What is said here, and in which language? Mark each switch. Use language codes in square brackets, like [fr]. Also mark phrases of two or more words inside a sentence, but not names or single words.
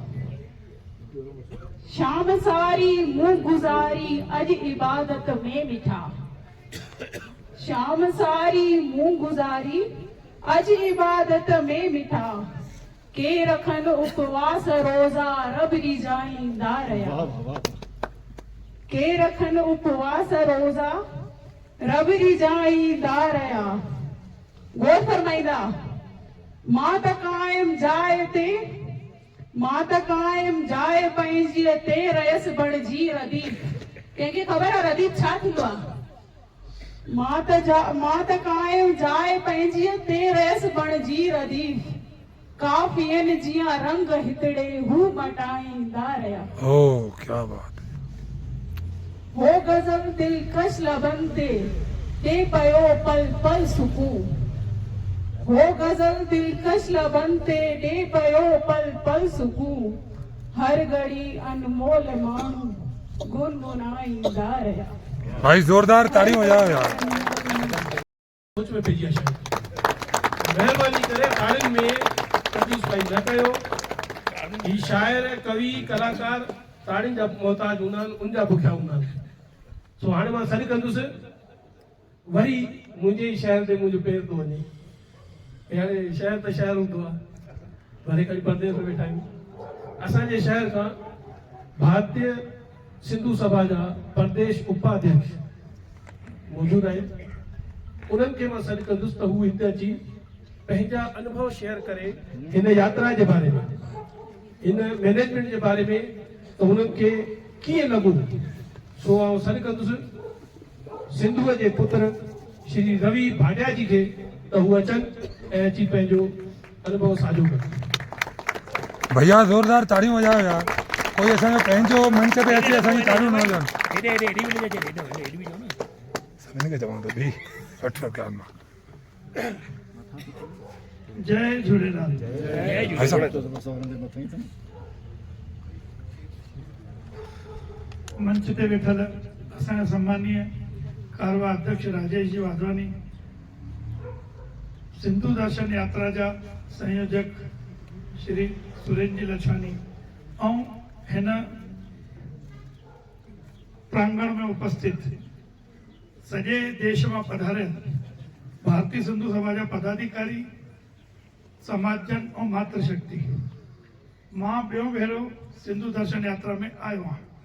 [sd] शाम सारी मुंहुं गुज़ारी अॼु इबादत में मिठा शाम सारी मुंहुं गुज़ारी अॼु इबादत में मिठा के रखन उपवास रोज़ा रब रिजाईंदा रहिया के रखन उपवास रोज़ा रब रिजाईंदा रहिया गौर फरमाईंदा मां त कायम जाइ ते मां त कायम जाइ पंहिंजी ते रहियसि बणिजी रदीफ कंहिंखे ख़बर आहे रदीफ छा थींदो आहे मां त कायम जाइ पंहिंजी ते रहियसि बणिजी रदीफ काफ़ियनि जिया रंग हितड़े हू मटाईंदा रहिया [hi] क्या बात [sd] हो गज़ल दिलकश लबन ते पयो पल पल सुकून हो गज़ल दिलकश लबन ते पयो पल पल सुकून हर घड़ी अनमोल माण्हू गुनगुनाईंदा रहिया [hi] भाई जोरदार ताड़ी हो जाओ यार [sd] सोच में पइजी आहे शायदि महिरबानी करे ताड़ियुनि में कंजूस भाई न कयो ही शाइर कवि कलाकार ताड़ियुनि जा मोहताज हूंदा आहिनि उन जा बुखिया हूंदा आहिनि सो हाणे मां सॾु कंदुसि वरी मुंहिंजे ई शहर ते मुंहिंजो पेर थो वञे हाणे शहर त शहर हूंदो आहे वरी कॾहिं परदेस में वेठा आहियूं असांजे शहर खां भारतीय सिंधु सभा जा प्रदेश उपाध्यक्ष मौजूदु आहिनि उन्हनि खे मां सॾु कंदुसि त हू हिते अची पंहिंजा अनुभव शेयर करे हिन यात्रा जे बारे में हिन मैनेजमेंट जे बारे में त हुननि खे कीअं लॻो सो आउं सॾु कंदुसि सिंधुअ जे पुत्र श्री रवि भाटिया जी खे त हू अचनि ऐं अची पंहिंजो अनुभव साझो कनि भैया जोरदार ताड़ियूं वजाओ यार कोई असांजो पंहिंजो मंच ते अचे असांजी ताड़ियूं न वॼनि सभिनी खे चवां थो बि वठो काम जय झूलेलाल मंच ते वेठल असांजा सम्मानीय कारवा अध्यक्ष राजेश जी वाधवानी सिंधु दर्शन यात्रा जा संयोजक श्री सुरेश जी लछानी ऐं हिन प्रांगण में उपस्थित सॼे देश में पधारियल भारतीय सिंधु सभा जा पदाधिकारी समाजजन और मातृशक्ति मां ॿियो भेरो सिंधु दर्शन यात्रा में आयो आहियां